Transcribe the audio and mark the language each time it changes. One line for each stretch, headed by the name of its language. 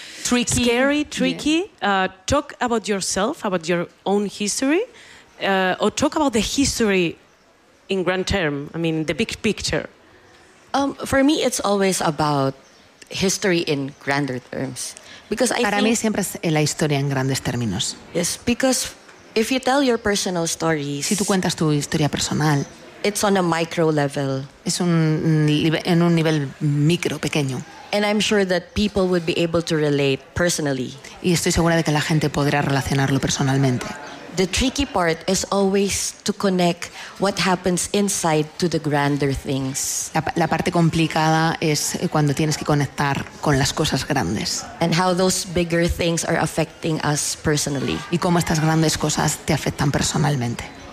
English: Tricky. Scary, tricky. Yeah. Talk about yourself, about your own history, or talk about the history in grand term, I mean, the big picture. For me, it's always about history in grander terms.
Spanish: Because mí siempre es la historia en grandes términos.
English: Yes, because if you tell your personal stories...
Spanish: Si tú cuentas tu historia personal...
English: It's on a micro level.
Spanish: Es en un nivel micro, pequeño.
English: And I'm sure that people would be able to relate personally.
Spanish: Y estoy segura de que la gente podrá relacionarlo personalmente.
English: The tricky part is always to connect what happens inside to the grander things.
Spanish: La parte complicada es cuando tienes que conectar con las cosas grandes.
English: And how those bigger things are affecting us personally.
Spanish: Y cómo estas grandes cosas te afectan personalmente.